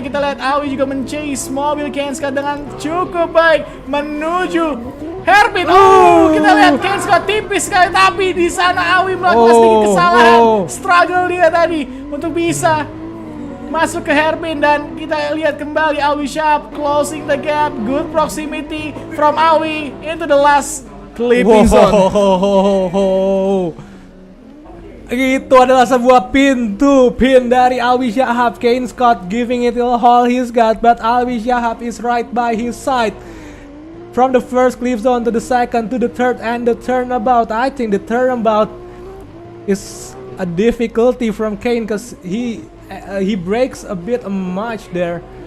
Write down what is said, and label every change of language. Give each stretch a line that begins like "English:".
Indonesian: Kita lihat Alwi juga men-chase mobil Kane Scott dengan cukup baik menuju Herbin. Kita lihat Kane Scott tipis sekali, tapi di sana Awi melakukan sedikit kesalahan. Struggle dia tadi untuk bisa masuk ke Herbin, dan kita lihat kembali Awi Shahab
English: closing the gap. Good proximity from Awi into the last clipping zone.
Indonesian: Itu adalah sebuah pin dari Awi Shahab.
English: Kane Scott giving it all he's got, but Awi Shahab is right by his side. From the first clip zone to the second to the third and the turnabout. I think the turnabout is a difficulty from Kane because he breaks a bit much there.